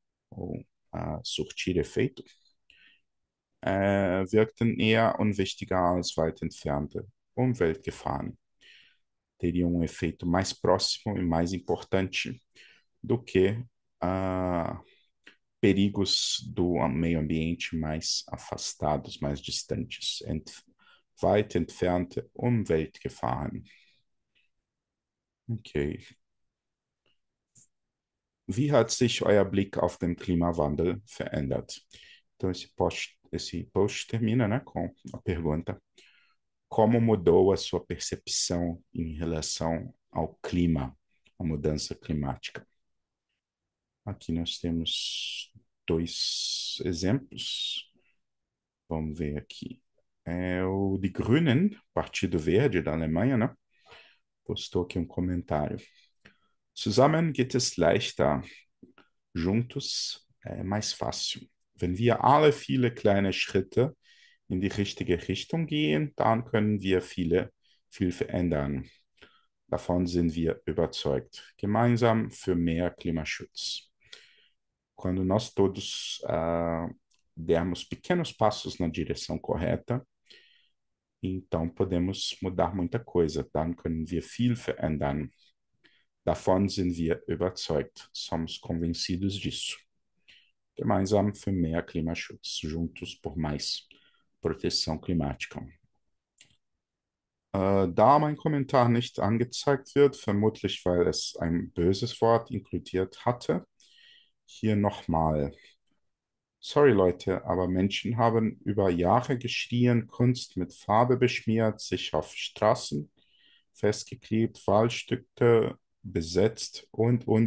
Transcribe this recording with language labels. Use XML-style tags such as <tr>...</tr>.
<pt>Ou surtir efeito,</pt> <de>wirkten eher unwichtiger als weit entfernte Umweltgefahren.</de> <pt>Teriam efeito mais próximo e mais importante do que perigos do meio ambiente mais afastados, mais distantes.</pt> <de>Weit entfernte Umweltgefahren. Okay. Wie hat sich euer Blick auf den Klimawandel verändert?</de> <pt>Então, esse esse post termina, né, com a pergunta: como mudou a sua percepção em relação ao clima, à mudança climática? Aqui nós temos dois exemplos. Vamos ver aqui. É o Die Grünen, Partido Verde da Alemanha, né? Postou aqui um comentário.</pt> <de>Zusammen geht es leichter.</de> <pt>Juntos é mais fácil.</pt> <de>Wenn wir alle viele kleine Schritte in die richtige Richtung gehen, dann können wir viel verändern. Davon sind wir überzeugt. Gemeinsam für mehr Klimaschutz.</de> <pt>Quando nós todos dermos pequenos passos na direção correta, então podemos mudar muita coisa.</pt> <de>Dann können wir viel verändern. Davon sind wir überzeugt.</de> <pt>Somos convencidos disso.</pt> <de>Gemeinsam für mehr Klimaschutz.</de> <pt>Juntos por mais proteção climática.</pt> <de>Da mein Kommentar nicht angezeigt wird, vermutlich weil es ein böses Wort inkludiert hatte, hier nochmal. Sorry Leute, aber Menschen haben über Jahre geschrien, Kunst mit Farbe beschmiert, sich auf Straßen festgeklebt, Waldstücke besetzt und.</de>